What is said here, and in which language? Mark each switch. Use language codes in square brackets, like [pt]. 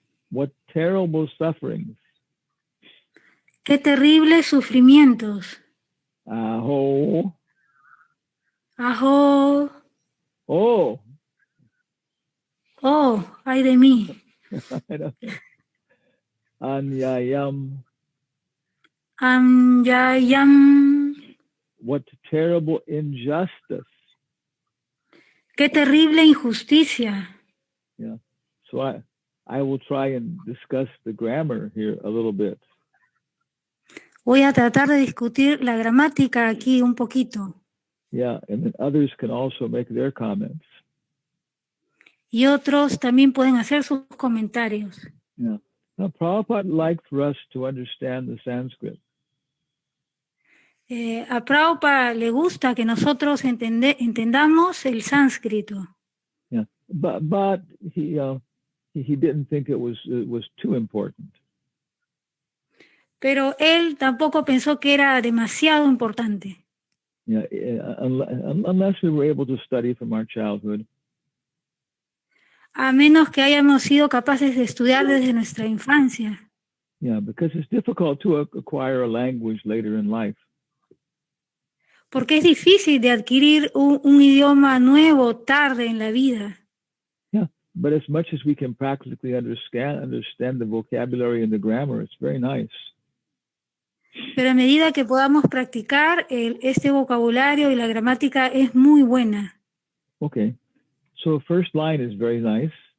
[en] What terrible sufferings. [es] Qué terribles sufrimientos. [sa] Aho. Aho. Oh. [es] Oh, ay de mí. [en] I don't know. Anyayam. [sa] Anyayam. [en] What terrible injustice. [es] Qué terrible injusticia. [en] Yeah. So I will try and discuss the grammar here a little bit. [es] Voy a tratar de discutir la gramática aquí un poquito. [en] Yeah, and then others can also make their comments. [es] Y otros también pueden hacer sus comentarios. [en] Yeah. Now, Prabhupada liked for us to understand the Sanskrit. [es] A Prabhupada le gusta que nosotros entendamos el sánscrito. [en] Yeah, but he didn't think it was too important. [es] Pero él tampoco pensó que era demasiado importante. [en] Yeah, unless we were able to study from our childhood. [es] A menos que hayamos sido capaces de estudiar desde nuestra infancia. [en] Yeah, because it's difficult to acquire a language later in life. [es] Porque es difícil de adquirir un idioma nuevo tarde en la vida. [en] Yeah, but as much as we can practically understand the vocabulary and the grammar, it's very nice. [es] Pero a medida que podamos practicar, este vocabulario y la gramática es muy buena. [en] Okay, so first line is very nice.